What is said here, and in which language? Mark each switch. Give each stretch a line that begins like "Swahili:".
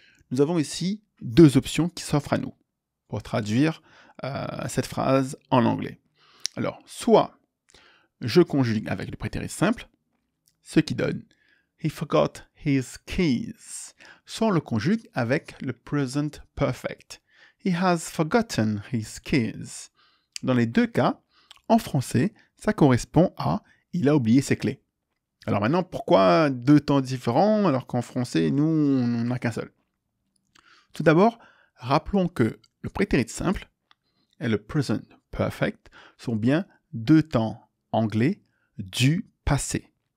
French: Nous avons ici 2 options qui s'offrent à nous pour traduire cette phrase en anglais. Alors, soit je conjugue avec le prétérit simple, ce qui donne
English: He forgot his keys.
French: Soit on le conjugue avec le present perfect.
English: He has forgotten his keys.
French: Dans les deux cas, en français, ça correspond à il a oublié ses clés. Alors maintenant, pourquoi 2 temps différents alors qu'en français, nous, on n'en a qu'un seul? Tout d'abord, rappelons que le prétérit simple et le present perfect sont bien 2 temps anglais du passé.